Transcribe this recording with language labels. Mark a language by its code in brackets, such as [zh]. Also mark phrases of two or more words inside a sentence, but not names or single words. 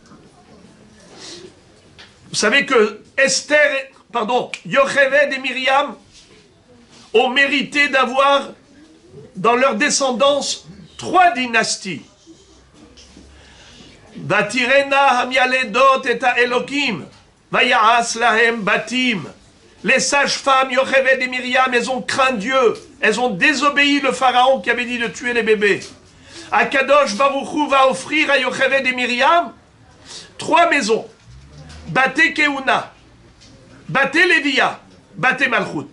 [fr] Vous savez que Yocheved et Myriam ont mérité d'avoir dans leur descendance 3 dynasties. [he] ותיראן המילדות את האלהים, ויעש להם בתים. [fr] Les sages-femmes, Yocheved et Myriam, elles ont craint Dieu. Elles ont désobéi le pharaon qui avait dit de tuer les bébés. [he] הקדוש ברוך הוא [fr] va offrir à Yocheved et Myriam 3 maisons. [he] בתי כהונה, בתי לויה, בתי מלכות.